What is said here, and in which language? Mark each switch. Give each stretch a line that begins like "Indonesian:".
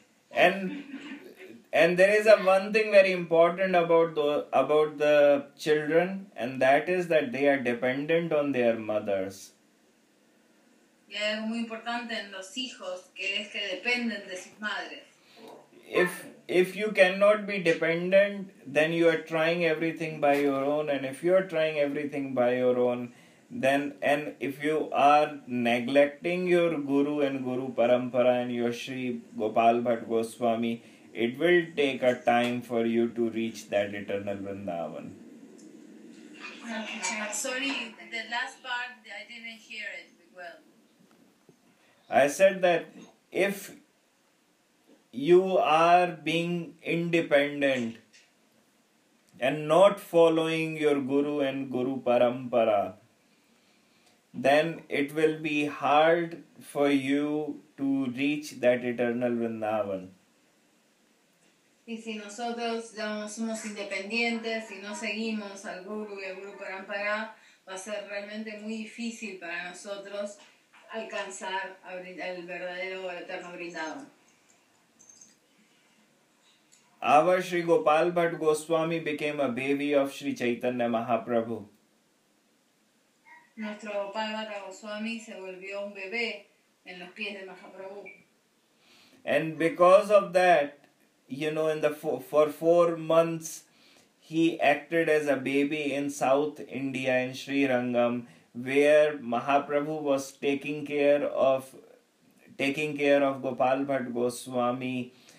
English: And there is a one thing very important about the children, and that is that they are dependent on their mothers.
Spanish: Y hay algo muy importante en los hijos, que es que dependen de sus madres.
English: If you cannot be dependent, then you are trying everything by your own. And if you are trying everything by your own, then, and if you are neglecting your guru and guru parampara and your Sri Gopal Bhatt Goswami, it will take a time for you to reach that eternal Vrindavan. Sorry, the last part, I didn't hear it well. I said that if you are being independent and not following your guru and guru parampara, then it will be hard for you to reach that eternal Vrindavan.
Spanish: Y si nosotros somos independientes y no seguimos al guru y al guru parampara, va a ser realmente muy difícil para nosotros alcanzar el verdadero eterno Vrindavan.
English: Our Sri Gopal Bhatt Goswami became a baby of Sri Chaitanya Mahaprabhu.
Spanish: Nuestro Gopal Bhatt Goswami se volvió un bebé en los pies de Mahaprabhu.
English: And because of that, you know, in the for 4 months, he acted as a baby in South India in Sri Rangam, where Mahaprabhu was taking care of Gopal Bhatt Goswami.